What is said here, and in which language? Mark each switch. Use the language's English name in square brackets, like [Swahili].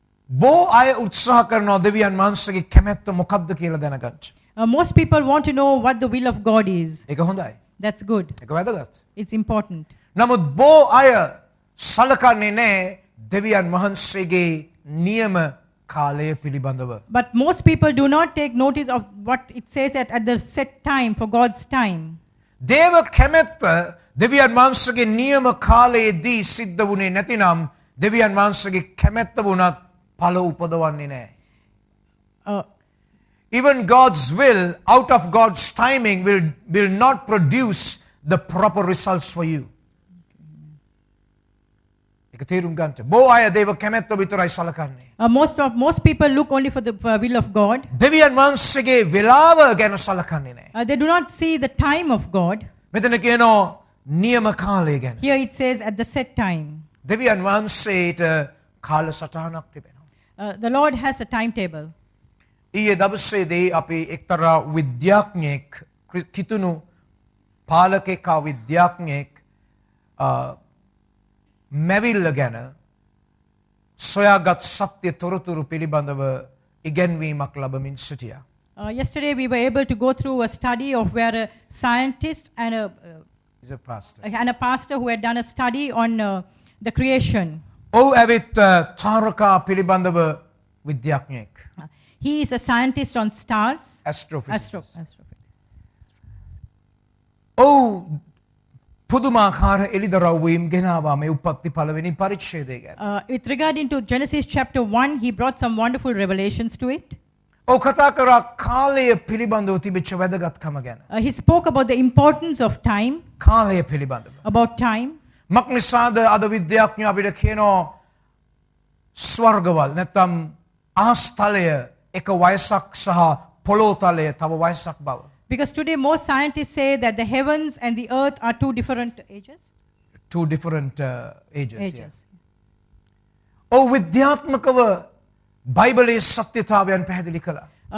[Sinhala] බොහෝ අය උත්සාහ කරනවා දෙවියන් වහන්සේගේ කැමැත්ත මොකක්ද කියලා දැනගන්න. [English] Most people want to know what the will of God is. [Sinhala] ඒක හොඳයි. [English] That's good. [Sinhala] ඒක වැදගත්. [English] It's important. [Sinhala] නමුත් බොහෝ අය සලකන්නේ නැහැ දෙවියන් වහන්සේගේ නියම කාලය පිළිබඳව. [English] But most people do not take notice of what it says at the set time, for God's time. [Sinhala] දේව කැමැත්ත දෙවියන් වහන්සේගේ නියම කාලයේදී සිද්ධ වුණේ නැතිනම් දෙවියන් වහන්සේගේ කැමැත්ත වුණත් ඵල උපදවන්නේ නැහැ. Uh, [English] Even God's will, out of God's timing, will not produce the proper results for you. [Sinhala] ඒක තේරුම් ගන්නට. බොහෝ අය දේව කැමැත්ත විතරයි සලකන්නේ. [English] most people look only for the will of God. [Sinhala] දෙවියන් වහන්සේගේ වේලාව ගැන සලකන්නේ නැහැ. [English] They do not see the time of God. [Sinhala] මෙතන කියනවා නියම කාලය ගැන. [English] Here it says at the set time. [Sinhala] දෙවියන් වහන්සේට කාලසටහනක් තිබෙනවා. [English] The Lord has a timetable. [Sinhala] ඊයේ දවසේදී අපි එක්තරා විද්‍යාඥයෙක් කිතුණු පාලකෙක් විද්‍යාඥයෙක් මැවිල්ල ගැන සොයාගත් සත්‍ය තොරතුරු පිළිබඳව ඉගැන්වීමක් ලැබමින් සිටියා. [English] Yesterday we were able to go through a study of where a scientist and a pastor who had done a study on the creation. [Sinhala] ඔහු ඇවිත් තාරකා පිළිබඳව විද්‍යාඥයෙක්. [English] He is a scientist on stars. Astrophysics. [Sinhala] ඔහු පුදුමාකාර එළිදරව්වීම් ගෙනාවා මේ උපත්ති පළවෙනි පරිච්ඡේදය ගැන. [English] With regard to Genesis chapter 1, he brought some wonderful revelations to it. [Sinhala] ඔහු කතා කරා කාලය පිළිබඳව තිබිච්ච වැදගත්කම ගැන. [English] He spoke about the importance of time. [Sinhala] කාලය පිළිබඳව. [English] About time. [Sinhala] මක්නිසාද අද විද්‍යාඥයෝ අපිට කියනවා ස්වර්ගවල නැත්නම් ආස්තලය එක වයසක් සහ පොළොතලය තව වයසක් බව. [English] Because today most scientists say that the heavens and the earth are two different ages. Two different ages. Yes. [Sinhala] ඔව් විද්‍යාත්මකව බයිබලයේ සත්‍යතාවයන් පැහැදිලි කළා.